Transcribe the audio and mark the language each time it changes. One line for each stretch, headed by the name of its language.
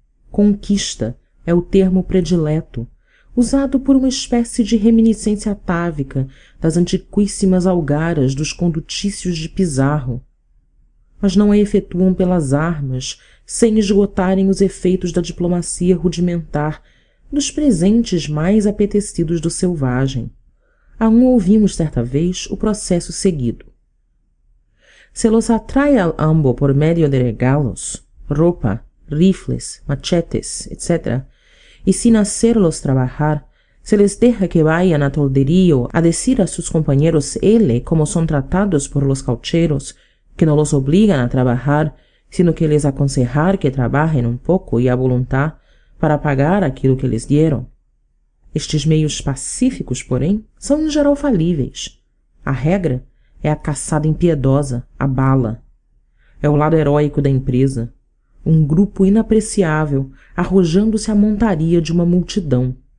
Portuguese: Conquista é o termo predileto, usado por uma espécie de reminiscência atávica das antiquíssimas algaras dos condutícios de Pizarro, mas não a efetuam pelas armas, sem esgotarem os efeitos da diplomacia rudimentar, dos presentes mais apetecidos do selvagem. A um ouvimos certa vez o processo seguido.
Spanish: Se los atrae al ambo por medio de regalos, ropa, rifles, machetes, etc., y sin hacerlos trabajar, se les deja que vayan a tolderío a decir a sus compañeros L como son tratados por los caucheros, que no los obligan a trabajar, sino que les aconsejar que trabajen un poco y a voluntad para pagar aquilo que les dieron.
Portuguese: Estes meios pacíficos, porém, são em geral falíveis. A regra é a caçada impiedosa, a bala. É o lado heróico da empresa. Um grupo inapreciável arrojando-se à montaria de uma multidão.